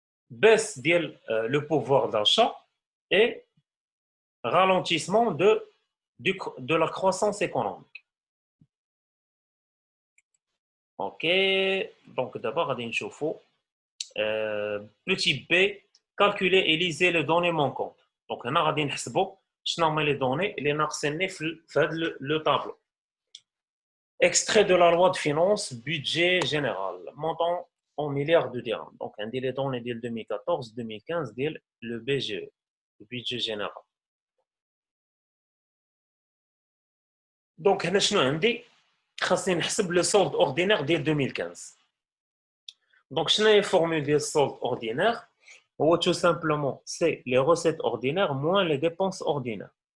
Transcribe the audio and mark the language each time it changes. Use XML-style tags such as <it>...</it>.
<fr>baisse</fr> <ar>ديال</ar> <fr>le pouvoir d'achat et ralentissement de la croissance économique. OK, donc d'abord</fr> <ar>غادي نشوفوا</ar> <fr>petit b, calculer et liser les données manquantes.</fr> <ar>Donc هنا غادي نحسبوا شنو هما</ar> <fr>les données</fr> <ar>اللي ناقصيني في هذا</ar> <fr>le tableau. Extrait de la loi de finances, budget général, montant en milliards de dirhams. Donc on dit les données de 2014, 2015 le BGE, le budget général.</fr> <ar>Donc هنا شنو عندي؟ خاصني نحسب</ar> <fr>le solde ordinaire</fr> <ar>ديال 2015.</ar> <fr>Donc, je n'ai formule des soldes ordinaires. Ou tout simplement, c'est les recettes ordinaires moins les dépenses ordinaires.</fr>